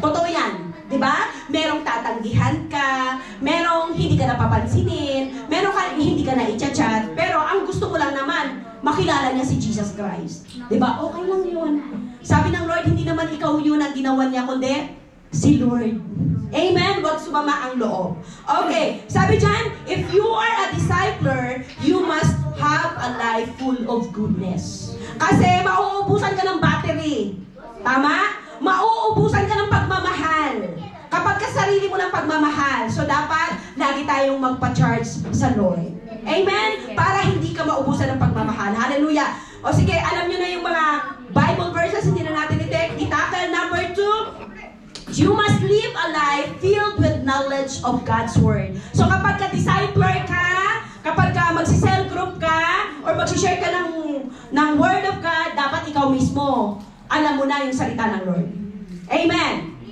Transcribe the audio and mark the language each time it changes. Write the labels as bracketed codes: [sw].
[tl] Totoo yan. Diba? Merong tatanggihan ka, merong hindi ka napapansinin, merong hindi ka na i-chat, pero ang gusto mo lang naman, makilala niya si Jesus Christ. Diba? Okay lang yun. Sabi ng Lord, hindi naman ikaw yun ang ginawa niya, kundi si Lord. Amen? Huwag sumama ang loob. Okay. Sabi dyan, [en] if you are a discipler, you must have a life full of goodness. [tl] Kasi mauubusan ka ng battery. Tama? Mauubusan ka ng pagmamahal. Kapag ka sarili mo ng pagmamahal, so dapat lagi tayong magpa-charge sa Lord. Amen? Para hindi ka maubusan ng pagmamahal. Hallelujah. O sige, alam nyo na yung mga Bible verses, hindi na natin itakal. [en] Number 2, you must live a life filled with knowledge of God's Word. [tl] So kapag ka-discipler ka, kapag ka magsi-cell group ka, or magsi-share ka ng Word of God, dapat ikaw mismo alam mo na yung salita ng Lord. Amen.